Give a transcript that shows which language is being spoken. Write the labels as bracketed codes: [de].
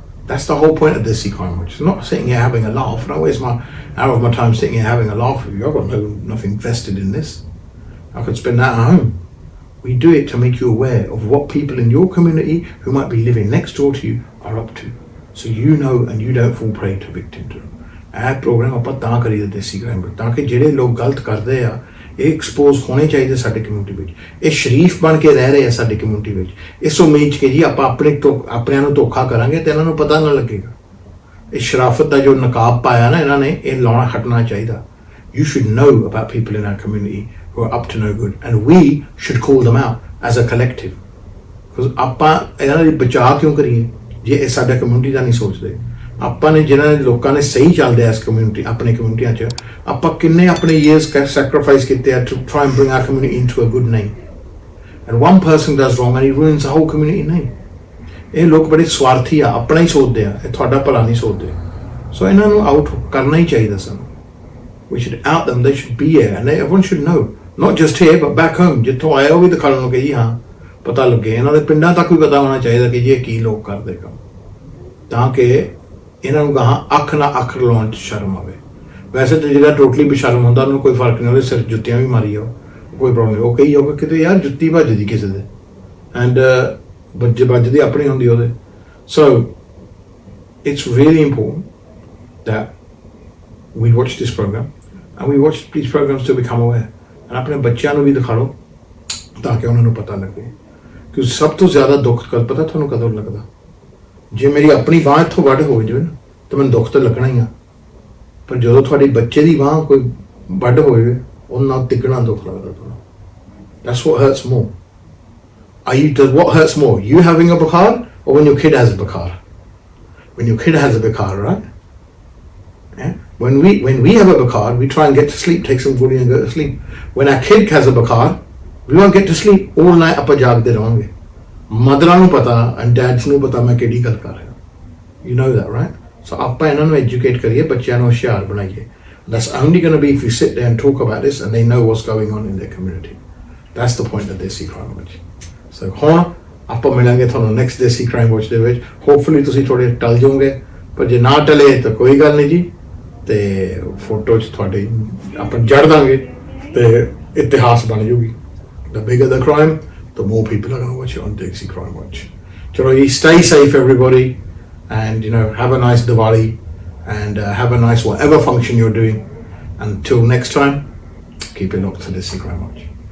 [en] That's the whole point of Desi Crimewatch. It's not sitting here having a laugh. I don't waste my hour of my time sitting here having a laugh with you. I've got nothing vested in this. I could spend that at home. We do it to make you aware of what people in your community who might be living next door to you are up to, so you know and you don't fall prey to victim to them. [pa] ਇਹ programme ਆਪਾਂ ਤਾਂ ਕਰੀਦਾ ਦੇਸੀ crime ਤਾਂ ਕਿ ਜਿਹੜੇ ਲੋਕ ਗਲਤ ਕਰਦੇ ਆ ਇਹ ਐਕਸਪੋਜ਼ ਹੋਣੇ ਚਾਹੀਦੇ ਸਾਡੇ ਕਮਿਊਨਿਟੀ ਵਿੱਚ, ਇਹ ਸ਼ਰੀਫ ਬਣ ਕੇ ਰਹਿ ਰਹੇ ਆ ਸਾਡੀ ਕਮਿਊਨਿਟੀ ਵਿੱਚ, ਇਸ ਉਮੀਦ 'ਚ ਕਿ ਜੀ ਆਪਾਂ ਆਪਣਿਆਂ ਨੂੰ ਧੋਖਾ ਕਰਾਂਗੇ ਤੇ ਇਹਨਾਂ ਨੂੰ ਪਤਾ ਨਾ ਲੱਗੇਗਾ। ਇਹ ਸ਼ਰਾਫਤ ਦਾ ਜੋ ਨਕਾਬ ਪਾਇਆ ਨਾ ਇਹਨਾਂ ਨੇ, ਇਹ ਲਾਉਣਾ ਹਟਣਾ ਚਾਹੀਦਾ। [en] You should know about people in our community who are up to no good, and we should call them out as a collective, because [pa] ਆਪਾਂ ਇਹਨਾਂ ਦੀ ਬਚਾਅ ਕਿਉਂ ਕਰੀਏ ਜੇ ਇਹ ਸਾਡਾ ਕਮਿਊਨਿਟੀ ਦਾ ਨਹੀਂ ਸੋਚਦੇ। ਆਪਾਂ ਨੇ ਜਿਨ੍ਹਾਂ ਨੇ ਲੋਕਾਂ ਨੇ ਸਹੀ ਚੱਲਦੇ ਆ ਇਸ ਕਮਿਊਨਿਟੀ ਆਪਣੇ ਕਮਿਊਨਿਟੀਆਂ 'ਚ, ਆਪਾਂ ਕਿੰਨੇ ਆਪਣੇ [en] years sacrifice [pa] ਕੀਤੇ ਆ [en] to try and bring our community into a good name, and one person does wrong and he ruins the whole community name. [pa] ਇਹ ਲੋਕ ਬੜੇ ਸਵਾਰਥੀ ਆ, ਆਪਣਾ ਹੀ ਸੋਚਦੇ ਆ, ਇਹ ਤੁਹਾਡਾ ਭਲਾ ਨਹੀਂ ਸੋਚਦੇ। ਸੋ ਇਹਨਾਂ ਨੂੰ ਆਊਟ ਕਰਨਾ ਹੀ ਚਾਹੀਦਾ ਸਾਨੂੰ। [en] We should out them, they should be here, and everyone should know, not just here but back home. [pa] ਜਿੱਥੋਂ ਆਏ ਉਹ ਵੀ ਦਿਖਾਉਣ ਨੂੰ ਕਿ ਜੀ ਹਾਂ ਪਤਾ ਲੱਗੇ, ਇਹਨਾਂ ਦੇ ਪਿੰਡਾਂ ਤੱਕ ਵੀ ਪਤਾ ਹੋਣਾ ਚਾਹੀਦਾ ਕਿ ਜੀ ਇਹ ਕੀ ਲੋਕ ਕਰਦੇ ਕੰਮ, ਤਾਂ ਕਿ ਇਹਨਾਂ ਨੂੰ ਗਾਹਾਂ ਅੱਖ ਨਾਲ ਅੱਖ ਲਾਉਣ 'ਚ ਸ਼ਰਮ ਆਵੇ। ਵੈਸੇ ਤਾਂ ਜਿਹੜਾ ਟੋਟਲੀ ਬੇਸ਼ਰਮ ਹੁੰਦਾ ਉਹਨੂੰ ਕੋਈ ਫਰਕ ਨਹੀਂ, ਉਹਦੇ ਸਿਰ ਜੁੱਤੀਆਂ ਵੀ ਮਾਰੀ ਜਾਓ, ਕੋਈ ਪ੍ਰੋਬਲਮ ਨਹੀਂ। ਉਹ ਕਹੀ ਜਾਊਗਾ ਕਿਤੇ ਯਾਰ ਜੁੱਤੀ ਵੱਜਦੀ ਕਿਸੇ ਦੇ, ਐਂਡ ਵੱਜਦੀ ਆਪਣੀ ਹੁੰਦੀ ਉਹਦੇ। [en] so it's really important that we watch this program and we watch these programs to become aware, and [pa] ਆਪਣੇ ਬੱਚਿਆਂ ਨੂੰ ਵੀ ਦਿਖਾ ਲਓ ਤਾਂ ਕਿ ਉਹਨਾਂ ਨੂੰ ਪਤਾ ਲੱਗੇ। ਕਿ ਸਭ ਤੋਂ ਜ਼ਿਆਦਾ ਦੁੱਖ ਕਦ ਪਤਾ ਤੁਹਾਨੂੰ ਕਦੋਂ ਲੱਗਦਾ? ਜੇ ਮੇਰੀ ਆਪਣੀ ਬਾਂਹ ਇੱਥੋਂ ਵੱਢ ਹੋ ਜਾਵੇ ਨਾ ਤਾਂ ਮੈਨੂੰ ਦੁੱਖ ਤਾਂ ਲੱਗਣਾ ਹੀ ਆ, ਪਰ ਜਦੋਂ ਤੁਹਾਡੇ ਬੱਚੇ ਦੀ ਬਾਂਹ ਕੋਈ ਵੱਢ ਹੋਵੇ ਉਹਨਾਂ ਤਿੱਗਣਾ ਦੁੱਖ ਲੱਗਦਾ ਤੁਹਾਨੂੰ। [en] That's what hurts more. What hurts more? You having a bakar or when your kid has a bakar? When your kid has a bakar, right? Yeah? When we have a bakar, we try and get to sleep, take some goodie and go to sleep. When our kid has a bakar, we won't get to sleep all night. [pa] ਆਪਾਂ ਜਾਗਦੇ ਰਹਾਂਗੇ। ਮਦਰਾਂ ਨੂੰ ਪਤਾ [en] and dads [pa] ਨੂੰ ਪਤਾ ਮੈਂ ਕਿਹੜੀ ਗੱਲ ਕਰ ਰਿਹਾ। [en] You know that, right? [pa] So ਆਪਾਂ ਇਹਨਾਂ ਨੂੰ educate ਕਰੀਏ, ਬੱਚਿਆਂ ਨੂੰ ਹੁਸ਼ਿਆਰ ਬਣਾਈਏ। [en] That's only going to be if we sit there and talk about this and they know what's going on in their community. That's the point of Desi Crimewatch. [pa] So ਹੁਣ ਆਪਾਂ ਮਿਲਾਂਗੇ ਤੁਹਾਨੂੰ next Desi Crimewatch ਦੇ ਵਿੱਚ। Hopefully ਤੁਸੀਂ ਥੋੜੇ ਟਲ ਜਾਓਗੇ, ਪਰ ਜੇ ਨਾ ਟਲੇ ਤਾਂ ਕੋਈ ਗੱਲ ਨਹੀਂ ਜੀ, ਤੇ ਫੋਟੋ 'ਚ ਤੁਹਾਡੇ ਆਪਾਂ ਜੜ ਦਾਂਗੇ ਤੇ ਇਤਿਹਾਸ ਬਣ ਜਾਊਗੀ। [en] The bigger the crime, the more people are going to watch it on Desi Crimewatch. Chalo, stay safe everybody, and have a nice Diwali, and have a nice whatever function you're doing. Until next time, keep it locked to Desi Crimewatch.